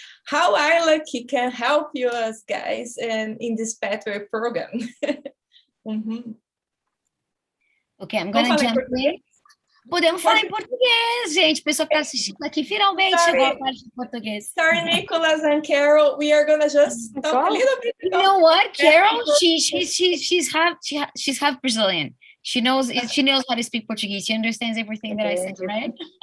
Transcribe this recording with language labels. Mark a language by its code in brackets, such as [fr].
[en] How ILAC can help you guys in this Pathway program? Okay, I'm gonna jump in. [pt] Podemos falar em português, gente. O pessoal que está assistindo aqui finalmente chegou a parte de português. [en] Sorry, Nicholas and Carol. We are gonna just talk a little bit. You know what, Carol? She's half Brazilian. She knows how to speak Portuguese. She understands everything that I said, right?